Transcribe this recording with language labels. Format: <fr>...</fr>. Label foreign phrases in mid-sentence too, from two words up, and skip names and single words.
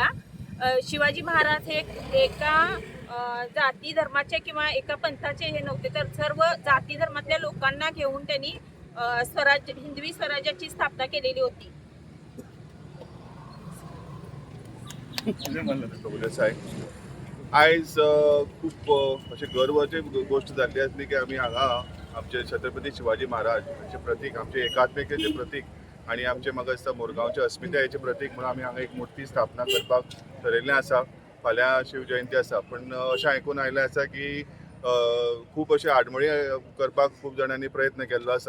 <mr>शिवाजी महाराज हे एका जाती धर्माचे किंवा एका पंथाचे हे नव्हते, तर सर्व जाती धर्मातल्या लोकांना घेऊन त्यांनी हिंदवी स्वराज्याची स्थापना केलेली होती.</mr> <kok>आयज खूप अशी गर्वाची गोष्ट जाल्ली आसली की आमी हांगा आमचे छत्रपती शिवाजी महाराज हांचे प्रतीक, आमचे एकात्मिकेचे प्रतीक आणि आमचे म्हाका दिसता मुरगांवच्या अस्मितायेचे प्रतीक म्हणून आमी हांगा एक मुर्ती स्थापना करपाक ठरयल्लें आसा. फाल्यां शिवजयंती आसा, पण अशें आयकून आयलें आसा की खूब अशे आडमेळी करपाक खूब जाणांनी प्रयत्न केल्लो आसा.</kok>